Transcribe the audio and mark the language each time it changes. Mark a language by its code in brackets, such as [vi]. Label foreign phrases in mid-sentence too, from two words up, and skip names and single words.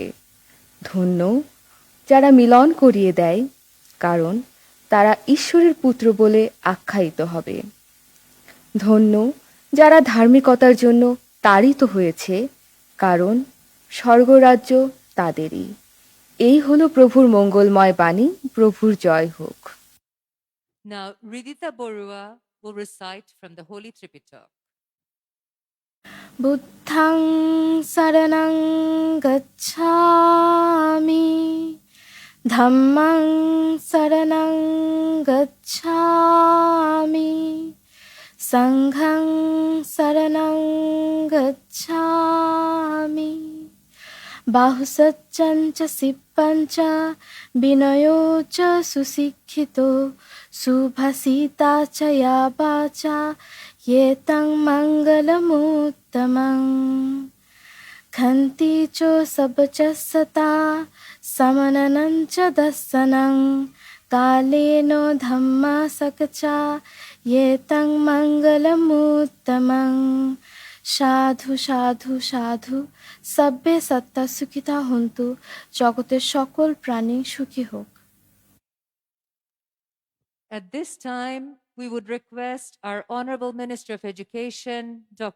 [bn] ধন্য যারা মিলন করিয়ে দেয়, কারণ তারা ঈশ্বরের পুত্র বলে আখ্যায়িত হবে। ধন্য যারা ধার্মিকতার জন্য তাড়িত হয়েছে, কারণ স্বর্গরাজ্য তাদেরই। এই হলো প্রভুর মঙ্গলময় বাণী। প্রভুর জয় হোক। [en] Now, Ridita Borua will recite from the Holy Tripitaka. [pi] বুদ্ধং শরণং গচ্ছামি ধম্মং শরণং গচ্ছামি সংঘং শরণং গচ্ছামি বাহুসজ্জং চ সিপ্পং চ বিনয়ো চ সুশিক্ষিতো সুভাষিতা চ ইয়া বাচা येतं मङ्गलमुत्तमं खन्ति च सबचसता समननं च दर्शनं कालेन धम्मसकचा येतं मङ्गलमुत्तमं সাধু সাধু সাধু সব্বে সত্তা সুখিতা হন্তু [bn] জগতের সকল প্রাণী সুখী হোক। [en] At this time, we would request our Honorable Minister of Education, Dr.